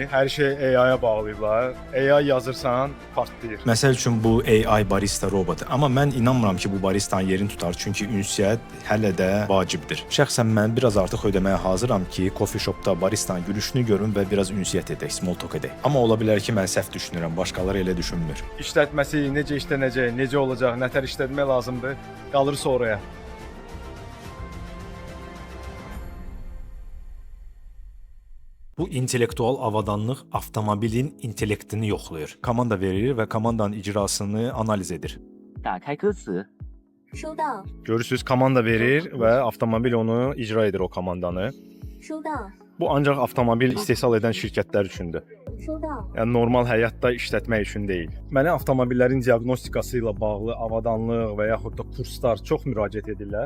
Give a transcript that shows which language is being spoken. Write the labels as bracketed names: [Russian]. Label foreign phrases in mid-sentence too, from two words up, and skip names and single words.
[Azerbaijani] Hər şey AI-ya bağlayırlar. AI yazırsan, partlayır. Məsəl üçün bu AI barista robotu. Amma mən inanmıram ki, bu baristanın yerini tutar. Çünki ünsiyyət hələ də vacibdir. Şəxsən mən biraz artıq ödəməyə hazıram ki, [English] coffee shopda [Azerbaijani] baristanın gülüşünü görüm və biraz ünsiyyət edək, [English] small talk edək. [Azerbaijani] Amma ola bilər ki, mən səhv düşünürəm. Başqaları elə düşünmür. İşlətməsi necə işlənəcək, necə olacaq, nətər işlətmək lazımdır, qalır sonraya. Bu intellektual avadanlıq avtomobilin intellektini yoxlayır. Komanda verir və komandanın icrasını analiz edir. [Chinese] 打开歌词，收到， [Azerbaijani] Görürsüz, komanda verir və avtomobil onu icra edir o komandanı. [Chinese] 收到， [Azerbaijani] Bu ancaq avtomobil istehsal edən şirkətlər üçündür. [Chinese] 收到， [Azerbaijani] Yəni normal həyatda işlətmək üçün deyil. Mənə avtomobillərin diaqnostikası ilə bağlı avadanlıq və yaxud da kurslar çox müraciət edirlər.